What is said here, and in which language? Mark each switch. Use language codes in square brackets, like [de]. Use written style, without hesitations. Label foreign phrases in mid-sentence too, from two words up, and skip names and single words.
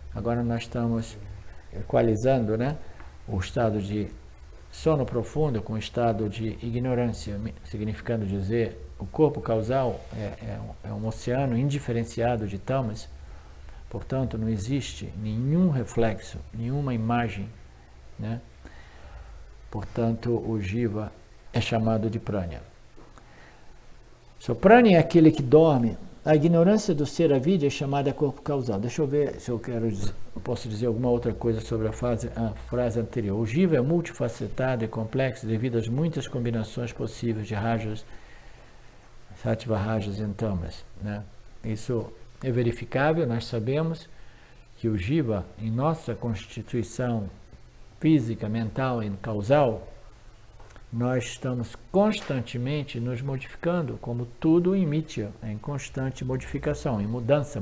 [pt] Agora nós estamos equalizando, né, o estado de sono profundo com o estado de ignorância, significando dizer o corpo causal é um oceano indiferenciado de tamas, portanto não existe nenhum reflexo, nenhuma imagem, né? Portanto o jiva é chamado de prana. So, prana é aquele que dorme. A ignorância do ser avidya é chamada corpo causal. Deixa eu ver se eu posso dizer alguma outra coisa sobre a frase anterior. O jiva é multifacetado e complexo devido às muitas combinações possíveis de rajas, sattva, rajas e tamas, né? Isso é verificável, nós sabemos que o jiva, em nossa constituição física, mental e causal, nós estamos constantemente nos modificando, como tudo em mitya, em constante modificação, em mudança.